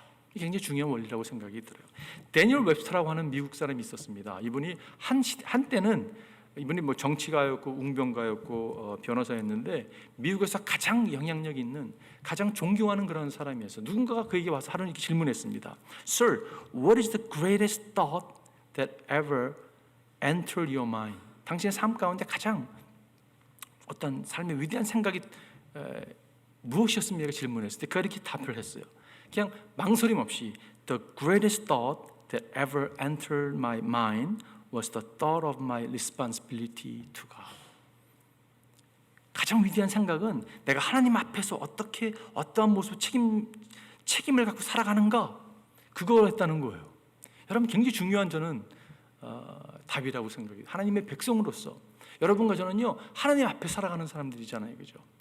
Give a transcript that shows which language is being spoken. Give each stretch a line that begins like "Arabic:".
Korean: 이게 굉장히 중요한 원리라고 생각이 들어요. 데니얼 웹스터라고 하는 미국 사람이 있었습니다. 이분이 한때는 이분이 뭐 정치가였고 웅변가였고 변호사였는데 미국에서 가장 영향력 있는, 가장 존경하는 그런 사람이었어요. 누군가가 그에게 와서 하루 이렇게 질문했습니다.
English: Sir, what is the greatest thought that ever entered your mind?
Korean: 당신의 삶 가운데 가장 어떤 삶의 위대한 생각이 무엇이었습니까? 질문했을 때 그가 이렇게 답을 했어요. 그냥 망설임 없이
English: The greatest thought that ever entered my mind was the thought of my responsibility to God.
Korean: 가장 위대한 생각은 내가 하나님 앞에서 어떻게 어떠한 모습 책임을 갖고 살아가는가, 그걸 했다는 거예요. 여러분, 굉장히 중요한 저는 답이라고 생각해요. 하나님의 백성으로서 여러분과 저는요, 하나님 앞에 살아가는 사람들이잖아요, 그죠?